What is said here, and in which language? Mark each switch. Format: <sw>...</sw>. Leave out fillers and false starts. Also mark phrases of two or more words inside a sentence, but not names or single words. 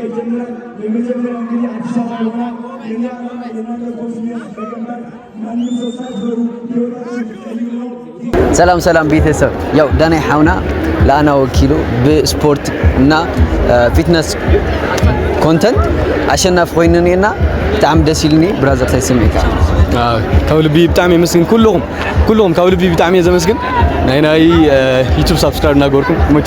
<am>ይጀምራል። የመጀመሪያው እንግዲህ አዲስ አበባ ይሆናል። የእናንተ ኮንፊደንስ ተቀምጣል። ማንም ሰው ሳትበሩ ህይወታችሁ ቀይሩ ነው።</am> <ti>ሰላም ሰላም ቤተሰብ፣ ያው ዳናይ ሓውና ለአና ወኪሉ ብስፖርት እና</ti> <en>fitness content</en> <ti>አሸናፊ ኮይኑኒና ብጣዕሚ ደስ ኢሉኒ ብራዘር ታይ ስምዒካ ካብ ልቢ ብጣዕሚ የመስግን ኩልኩም ካብ ልቢ ብጣዕሚ ዘመስግን ናይ ዩቲዩብ ሰብስክራይብ እናገበርኩም መቸው</ti>